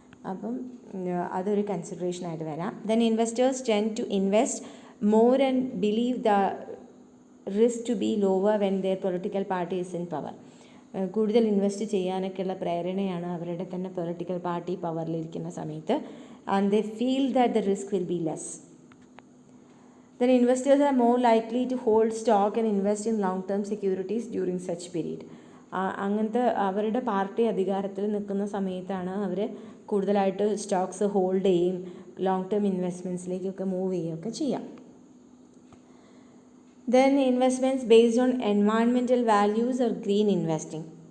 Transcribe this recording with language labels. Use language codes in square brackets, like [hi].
[ml] അപ്പം അതൊരു കൺസിഡറേഷനായിട്ട് വരാം. [en] Then investors tend to invest more and believe the risk to be lower when their political party is in power. [ml] കൂടുതൽ invest ചെയ്യാനൊക്കെയുള്ള പ്രേരണയാണ് അവരുടെ തന്നെ political party പവറിലിരിക്കുന്ന സമയത്ത്. [en] And they feel that the risk will be less. Then investors are more likely to hold stock and invest in long-term securities during such period. [ml] അങ്ങനത്തെ അവരുടെ party അധികാരത്തിൽ നിൽക്കുന്ന സമയത്താണ് അവർ കൂടുതലായിട്ട് സ്റ്റോക്സ് ഹോൾഡ് ചെയ്യും, ലോങ് ടേം ഇൻവെസ്റ്റ്മെൻറ്റ്സിലേക്കൊക്കെ മൂവ് ചെയ്യുകയൊക്കെ ചെയ്യാം. [en] Then investments based on environmental values or green investing.